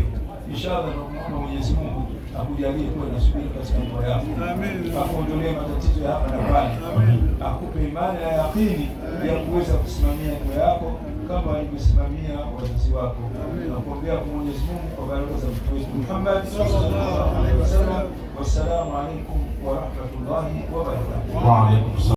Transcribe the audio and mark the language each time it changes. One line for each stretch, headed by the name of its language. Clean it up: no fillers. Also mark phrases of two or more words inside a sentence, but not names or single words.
Swahili: Inshallah, tunamuomba Mwenyezi Mungu akujalie kuwa na subira katika ndoa yako. Amen. Akuondolee matatizo ya hapa na pale. Akupe imani na yakini ya kuweza kusimamia ndoa yako kama alivyosimamia wazazi wako. Nakuombea kwa Mwenyezi Mungu kwa baraka za Mtume wetu Muhammad
Arabic: صلى الله عليه وسلم. والسلام عليكم ورحمة الله وبركاته.